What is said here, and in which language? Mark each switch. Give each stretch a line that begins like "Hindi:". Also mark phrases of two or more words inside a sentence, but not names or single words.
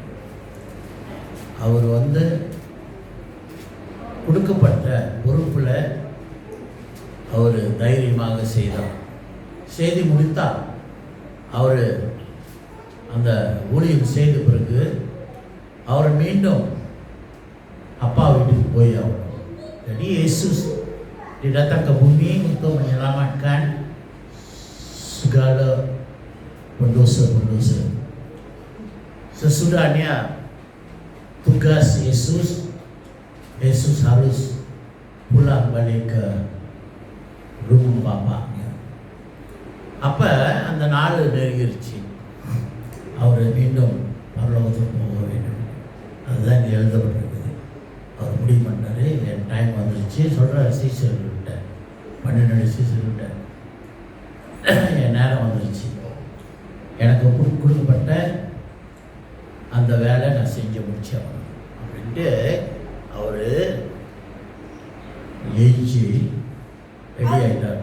Tamil: அவர் கொடுக்கப்பட்ட பொறுப்பில் அவர் தைரியமாக செய்தார். செய்தி முடித்தார். அவர் அந்த ஊழியம் செய்த பிறகு அவர் மீண்டும் அப்பா வீட்டுக்கு போய் ஆகணும்.
Indonesian: Jadi Yesus datang ke bumi untuk menyelamatkan segala pendosa-pendosa. Sesudahnya tugas Yesus harus pulang balik ke rumah bapaknya.
Tamil: அப்போ அந்த நாள் நெருங்கிருச்சு. அவர் மீண்டும் பரலோகத்துக்கு போக வேண்டும். அதுதான் இங்கே எழுதப்பட்டிருக்குது. அவர் முடிவு பண்ணார், என் டைம் வந்துருச்சு. சொல்கிறார் சீசர்கிட்ட, 12 சீசர்கிட்ட, என் நேரம் வந்துருச்சு, எனக்கு கொடுக்கப்பட்ட அந்த வேலை நான் செஞ்சு முடிச்சேன் அப்படின்ட்டு அவர் எழுச்சி ரெடி ஆகிட்டார்.